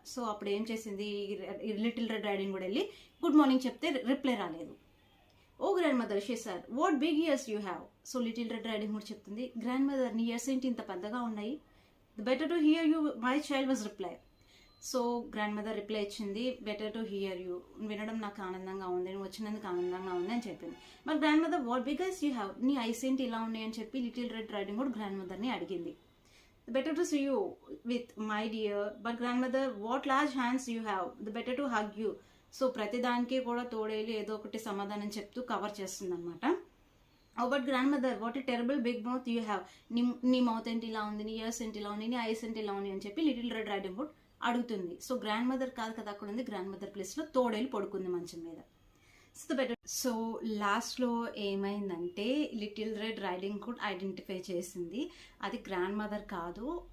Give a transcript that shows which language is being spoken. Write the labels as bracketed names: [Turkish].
[Telugu] So అప్పుడు ఏం చేసింది, లిటిల్ రెడ్ రైడింగ్ హుడ్ వెళ్ళి గుడ్ మార్నింగ్ చెప్తే రిప్లై రాలేదు. [English] "Oh grandmother," she said, "what big ears you have." [Telugu] So Little Red Riding Hood చెప్తుంది, "grand నీ ఇయర్స్ ఏంటి ఇంత పెద్దగా ఉన్నాయి? [English] The better to hear you, my child," was reply. [Telugu] So grand mother reply ఇచ్చింది, [English] "better to hear you, [Telugu] వినడం నాకు ఆనందంగా ఉంది, నువ్వు వచ్చినందుకు ఆనందంగా ఉంది" అని చెప్పింది. But grand mother, [English] "what big eyes you have, [Telugu] నీ ఐస్ ఏంటి ఇలా ఉన్నాయి" అని చెప్పి little red riding hood grand మదర్ని అడిగింది. [English] "The better to see you with, my dear." But grandmother, "what large hands you have, the better to hug you." [Telugu] So ప్రతిదానికి కూడా తోడేలి ఏదో ఒకటి సమాధానం చెప్తూ కవర్ చేస్తుంది అనమాట. [English] "Oh but grandmother, what a terrible big mouth you have. [Telugu] నీ mouth ఏంటి ఇలా ఉంది, నీ ఇయర్స్ ఏంటి ఇలా ఉంది, నీ ఐస్ ఏంటి ఇలా ఉంది" అని చెప్పి లిటిల్ రెడ్ రైడింగ్ హుడ్ అడుగుతుంది. సో గ్రాండ్ మదర్ కాదు కదా అక్కడ ఉంది, గ్రాండ్ మదర్ ప్లేస్లో తోడేలు పడుకుంది మంచం మీద. సో లాస్ట్లో ఏమైందంటే little red riding hood identify చేసింది అది గ్రాండ్ మదర్ కాదు.